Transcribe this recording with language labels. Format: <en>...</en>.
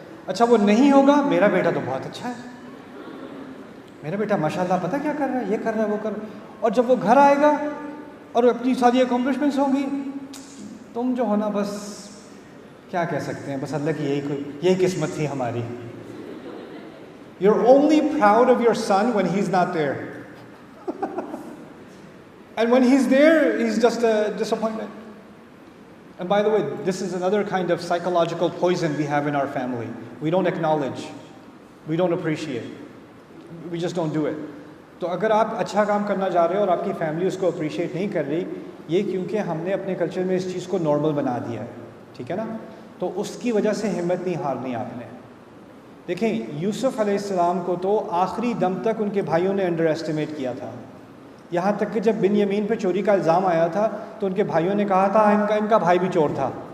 <ur>اچھا وہ نہیں ہوگا, میرا بیٹا تو بہت اچھا ہے, میرا بیٹا ماشاء اللہ پتہ کیا کر رہا ہے, یہ کر رہا ہے, وہ کر رہا ہے. اور جب وہ گھر آئے گا اور اپنی ساری اکمپلشمنٹس ہوں گی, تم جو ہونا بس کیا کہہ سکتے ہیں, بس اللہ کی یہی قسمت تھی ہماری.</ur> <en>You're only proud of your son when he's not there. And when he's there, he's just a disappointment. And by the way, this is another kind of psychological poison we have in our family. We don't acknowledge. We don't appreciate. We just don't do it.</en> <ur>تو اگر آپ اچھا کام کرنا جا رہے ہو اور آپ کی فیملی اس کو اپریشیٹ نہیں کر رہی, یہ کیونکہ ہم نے اپنے کلچر میں اس چیز کو نارمل بنا دیا ہے، ٹھیک ہے نا، تو اس کی وجہ سے ہمت نہیں ہارنی آپ نے۔ دیکھیں یوسف علیہ السلام کو تو آخری دم تک ان کے بھائیوں نے انڈر ایسٹیمیٹ کیا تھا، یہاں تک کہ جب بن یمین پہ چوری کا الزام آیا تھا تو ان کے بھائیوں نے کہا تھا ان کا بھائی بھی چور تھا۔</ur>